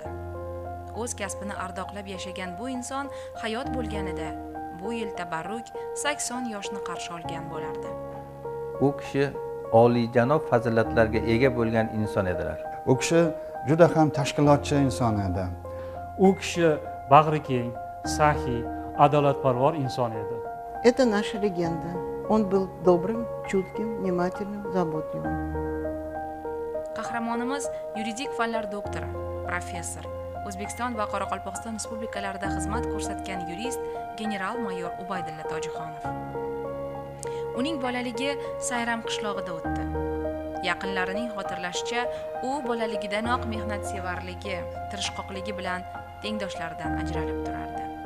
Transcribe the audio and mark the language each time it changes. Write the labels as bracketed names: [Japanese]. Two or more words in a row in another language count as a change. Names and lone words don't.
[Uzbek] O'z kasbini ardoqlab yashagan bu inson hayot bo'lganida bu yil tabarruk 80 yoshni qarshi olgan bo'lardi. U kishi oliyjanob fazilatlarga ega bo'lgan inson edilar. U kishi juda ham tashkilotchi inson edi. U kishi bag'ri keng, saxiy, adolatparvar inson edi. [Russian] Это наша легенда. Он был добрым, чутким, внимательным, заботливым. [Uzbek] Qahramonimiz yuridik fanlar doktori, professor, O'zbekiston va Qoraqalpog'iston respublikalarida xizmat ko'rsatgan yurist general-mayor Ubaydulla Tojixonov. Uning bolaligi Sayram qishlog'ida o'tdi. Yaqinlarining xotirlashicha, u bolaligidanoq mehnatsevarligi, tirishqoqligi bilan tengdoshlaridan ajralib turardi.